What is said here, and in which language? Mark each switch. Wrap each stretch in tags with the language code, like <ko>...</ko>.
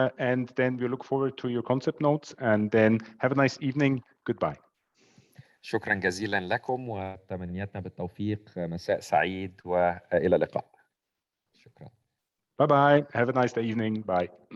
<en>And then we look forward to your concept notes, and then have a nice evening. Goodbye.</en> <ar>شكرا جزيلا لكم وتمنياتنا بالتوفيق. مساء سعيد وإلى اللقاء. شكرا.</ar> <en>Bye-bye. Have a nice evening. Bye.</en>